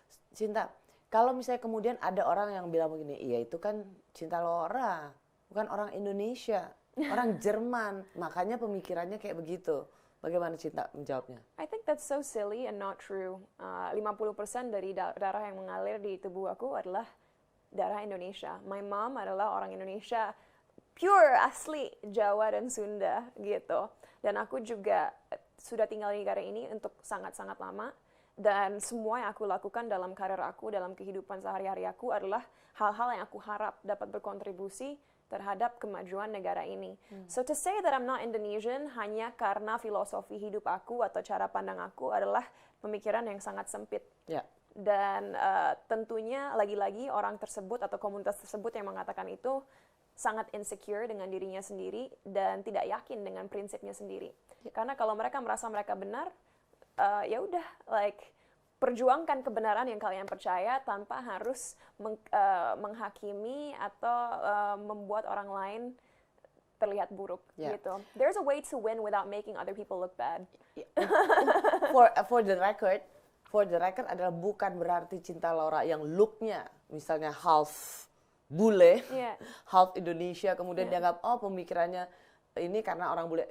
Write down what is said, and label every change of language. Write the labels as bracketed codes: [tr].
[id] Cinta, kalau misalnya kemudian ada orang yang bilang begini, iya itu kan Cinta Laura, bukan orang Indonesia, orang Jerman, makanya pemikirannya kayak begitu. Bagaimana Cinta menjawabnya? [en] I think that's so silly and not true. [id] 50% dari darah yang mengalir di tubuh aku adalah darah Indonesia. [en] My mom [id] adalah orang Indonesia, pure, asli, Jawa dan Sunda gitu. Dan aku juga sudah tinggal di negara ini untuk sangat-sangat lama. Dan semua yang aku lakukan dalam karir aku, dalam kehidupan sehari-hari aku adalah hal-hal yang aku harap dapat berkontribusi terhadap kemajuan negara ini. [en] So to say that I'm not Indonesian [id] hanya karena filosofi hidup aku atau cara pandang aku adalah pemikiran yang sangat sempit. Ya. Dan tentunya lagi-lagi orang tersebut atau komunitas tersebut yang mengatakan itu sangat insecure dengan dirinya sendiri dan tidak yakin dengan prinsipnya sendiri. Karena kalau mereka merasa mereka benar, ya udah, perjuangkan kebenaran yang kalian percaya tanpa harus menghakimi atau membuat orang lain terlihat buruk gitu. [en] There's a way to win without making other people look bad. For the record [id] adalah bukan berarti Cinta Laura yang looknya misalnya half bule, half Indonesia, kemudian dianggap pemikirannya ini karena orang bule.